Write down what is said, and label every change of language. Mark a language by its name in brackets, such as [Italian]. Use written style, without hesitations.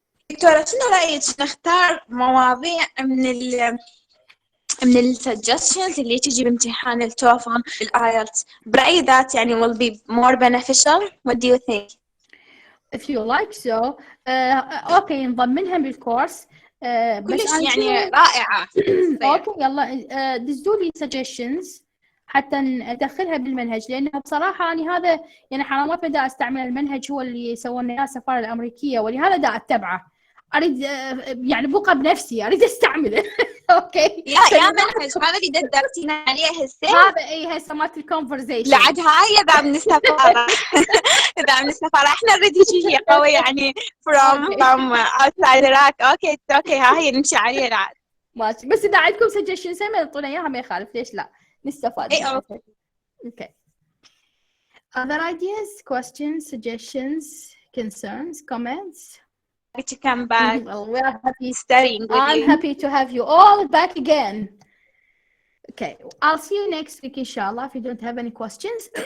[Arabic] دكتورة شنو رأيك نختار مواضيع من السجستشنز اللي تجي بامتحان التوفل الآيلتس برأيي that يعني [English] will be more beneficial. What do you think? If you like so [Arabic] اوكي نضمنها بالكورس بس كلش أنا يعني رائعة. اوكي يلا دزوا لي suggestions حتى ندخلها بالمنهج، لانها بصراحه يعني هذا يعني حرامات ما دا استعمل المنهج هو اللي سوونا اياه السفاره الامريكيه، ولهذا دا اتبعه. اريد يعني بقى بنفسي اريد استعمله. اوكي يا منهج هذا اللي درسينا عليه هسه، هذا اي هسه مالت الكونفرزيشن لعد هاي اذا من السفاره. اذا من السفاره احنا نريد هي قوي يعني [English] from outside Iraq. [Arabic] اوكي هاي نمشي عليه لعد ماشي. بس اذا عندكم suggestions ما تعطونا اياها ما يخالف، ليش لا نستفاد. [English] Okay other ideas, questions, suggestions, concerns, comments? To come back. Well, we're happy studying with I'm you. happy to have you all back again. Okay, I'll see you next week inshallah if you don't have any questions.